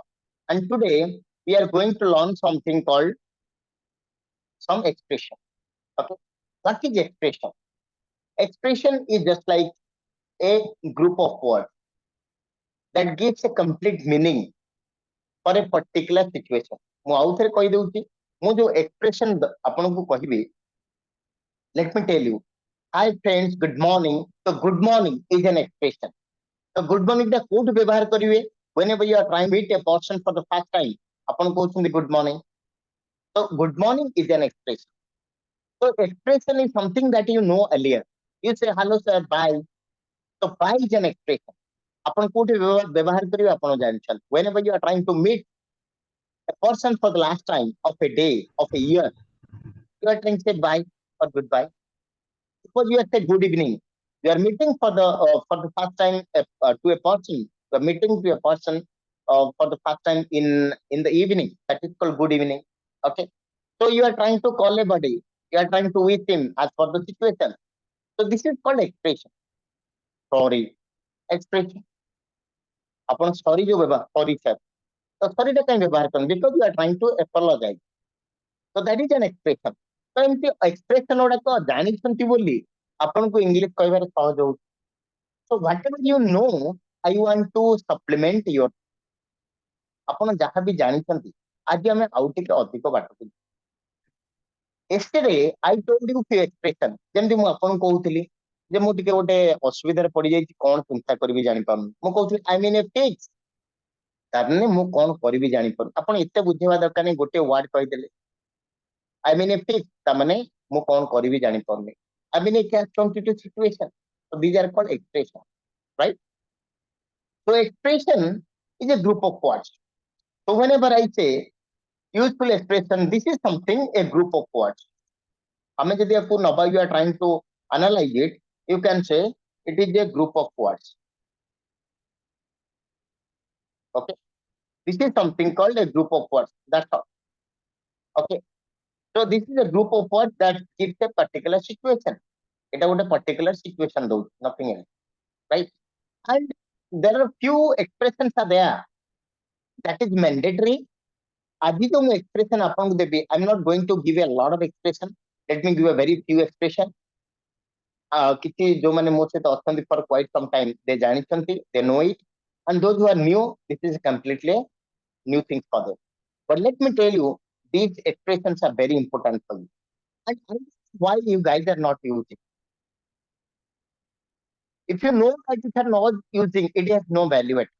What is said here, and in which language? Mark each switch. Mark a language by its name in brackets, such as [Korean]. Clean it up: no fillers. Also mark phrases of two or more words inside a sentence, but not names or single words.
[English] And today we are going to learn something called some expression. Okay. What is expression? Expression is just like a group of words that gives a complete meaning for a particular situation. [Odia] ମୁଁ ଆଉ ଥରେ କହିଦେଉଛି ମୁଁ ଯୋଉ ଏକ୍ସପ୍ରେସନ ଆପଣଙ୍କୁ କହିବି [English] let me tell you, hi friends, good morning. So good morning is an expression. So good morning [Odia] ଟା କୋଉଠି ବ୍ୟବହାର କରିବେ? [English] Whenever you are trying to meet a person for the first time, [Odia] ଆପଣ କହୁଛନ୍ତି [English] good morning. So good morning is an expression. So expression is something that you know earlier. You say hello sir, bye. So bye is an expression. [Odia] ଆପଣ କୋଉଠି ବ୍ୟବହାର କରିବେ ଆପଣ ଜାଣିଛନ୍ତି. [English] Whenever you are trying to meet a person for the last time of a day, of a year, you are trying to say bye or goodbye. Suppose you are say good evening. You are meeting for the first time to a person. You are meeting to a person for the first time in the evening. That is called good evening. Okay. So you are trying to call a buddy. You are trying to wish him as for the situation. So this is called expression. Sorry. Expression. [Odia] ଆପଣ ସରି ଯୋଉ [English] sorry sir [Odia] ତ ସରିଟା କାଇଁ ବ୍ୟବହାର କରନ୍ତି [English] because you are trying to apologize. So that is an expression. [Odia] ତ ଏମିତି ଏକ୍ସପ୍ରେସନ ଗୁଡାକ ଜାଣିଛନ୍ତି ବୋଲି ଆପଣଙ୍କୁ ଇଂଲିଶ କହିବାରେ ସହଜ ହଉଛି. [English] So whatever you know, I want to supplement your [Odia] ଆପଣ ଯାହା ବି ଜାଣିଛନ୍ତି ଆଜି ଆମେ ଆଉ ଟିକେ ଅଧିକ ବାଟକୁ [English] yesterday I told you few expression [Odia] ଯେମିତି ମୁଁ ଆପଣଙ୍କୁ କହୁଥିଲି ଯେ ମୁଁ ଟିକେ ଗୋଟେ ଅସୁବିଧାରେ ପଡିଯାଇଛି କଣ ଚିନ୍ତା କରିବି ଜାଣିପାରୁନି ମୁଁ କହୁଥିଲି [English] I mean a fix [Odia] ତାମାନେ ମୁଁ କଣ କରିବି ଜାଣିପାରୁନି ଆପଣ ଏତେ ବୁଝେଇବା ଦରକାର ନାହିଁ ଗୋଟେ ୱାର୍ଡ କହିଦେଲେ [English] I mean a fix [Odia] ତାମାନେ ମୁଁ କଣ କରିବି ଜାଣିପାରୁନି [English] I mean a catch competitive situation. So these are called expression, right? So expression is a group of words. So whenever I say useful expression, this is something a group of words. [Odia] ଆମେ ଯଦି ୟାକୁ ନବା [English] you are trying to analyze it, you can say it is a group of words. Okay, this is something called a group of words. That's all. Okay, so this is a group of words that gives a particular situation. It is a particular situation though, nothing else, right? And there are few expressions are there that is mandatory. [Odia] ଆଦି ତ ମୁଁ ଏକ୍ସପ୍ରେସନ ଆପଣଙ୍କୁ ଦେବି. [English] I'm not going to give a lot of expression. Let me give a very few expression. [Odia] କିଛି ଯୋଉମାନେ ମୋ ସହିତ ଅଛନ୍ତି [English] for quite some time, they ଜାଣିଛନ୍ତି, they know it, and those who are new, this is completely new things for them. But let me tell you, these expressions are very important for you. And why you guys are not using? If you know that you are not using, it has no value at all.